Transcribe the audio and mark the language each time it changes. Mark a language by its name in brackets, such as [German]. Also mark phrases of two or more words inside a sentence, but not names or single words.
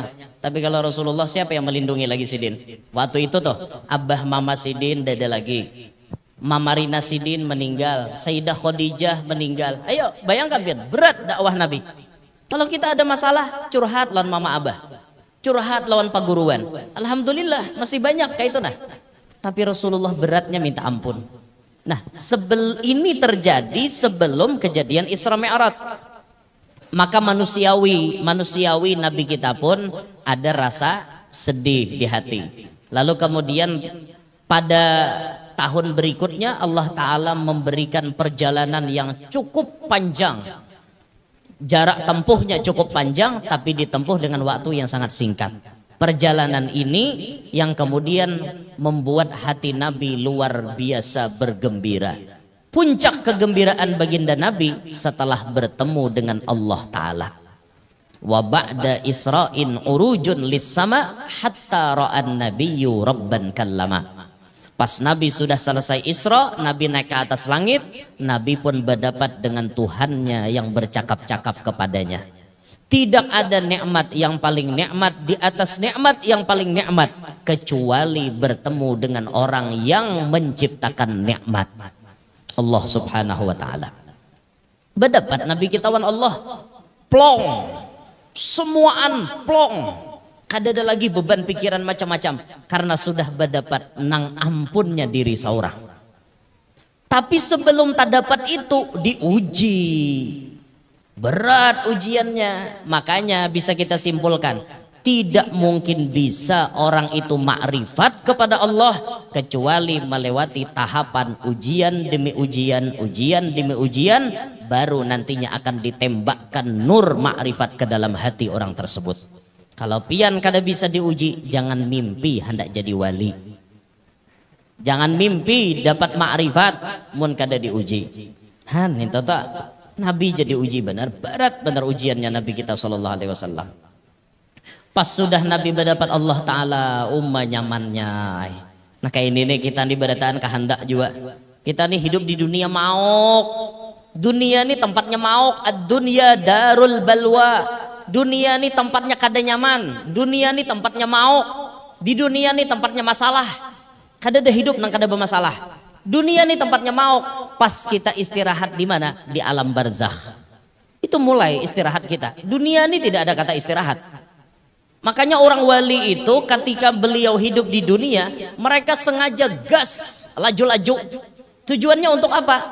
[Banjar] Tapi kalau Rasulullah siapa yang melindungi lagi Sidin? Waktu itu tuh Abah Mama Sidin dada lagi. [Indonesian] Mama Rina Sidin meninggal, Sayyidah Khadijah meninggal. [Banjar] Ayo bayangkan biar berat dakwah Nabi. Kalau kita ada masalah curhat lawan Mama Abah. Curhat lawan paguruan. [Indonesian] Alhamdulillah masih banyak kayak itu nah. Tapi Rasulullah beratnya minta ampun. Nah, ini terjadi sebelum kejadian Isra Mi'raj. Maka manusiawi Nabi kita pun ada rasa sedih di hati. Lalu kemudian pada tahun berikutnya Allah Ta'ala memberikan perjalanan yang cukup panjang. Jarak tempuhnya cukup panjang tapi ditempuh dengan waktu yang sangat singkat. Perjalanan ini yang kemudian membuat hati Nabi luar biasa bergembira. Puncak kegembiraan baginda Nabi setelah bertemu dengan Allah Ta'ala. [Arabic] وبعد إسراء عروج للسما حتى رأى النبي ربا كلما. [Indonesian] Pas Nabi sudah selesai Isra, Nabi naik ke atas langit, Nabi pun berdapat dengan Tuhannya yang bercakap-cakap kepadanya. Tidak ada nikmat yang paling nikmat di atas nikmat yang paling nikmat kecuali bertemu dengan orang yang menciptakan nikmat. [Arabic] الله سبحانه وتعالى. [Banjar] Berdapat Nabi kita wan Allah plong, semuaan plong. Kada ada lagi beban pikiran macam-macam karena sudah berdapat nang ampunnya diri seorang. [Indonesian] Tapi sebelum tak dapat itu diuji. Berat ujiannya. Makanya bisa kita simpulkan tidak mungkin bisa orang itu makrifat kepada Allah kecuali melewati tahapan ujian demi ujian, ujian demi ujian, baru nantinya akan ditembakkan nur makrifat ke dalam hati orang tersebut. [Banjar] Kalau pian kada bisa diuji, jangan mimpi hendak jadi wali. Jangan mimpi dapat makrifat mun kada diuji. Han itu tak Nabi jadi uji benar, berat benar ujiannya Nabi kita [Arabic] صلى الله عليه وسلم. [Banjar] Pas sudah Nabi berdapat Allah Ta'ala nyamannya. Nah kayak ini nih kita nih berataan kehendak juga. Kita nih hidup di dunia maok. Dunia nih tempatnya maok. [Arabic] الدنيا دار البلوى. [Banjar] Dunia nih tempatnya kada nyaman. Dunia nih tempatnya maok. Di dunia nih tempatnya masalah. Kada ada hidup nang kada bermasalah. Dunia nih tempatnya maok. [Indonesian] Pas kita istirahat di mana? Di alam barzakh. Itu mulai istirahat kita. Dunia nih tidak ada kata istirahat. Makanya orang wali itu ketika beliau hidup di dunia, mereka sengaja gas, laju-laju. Tujuannya untuk apa?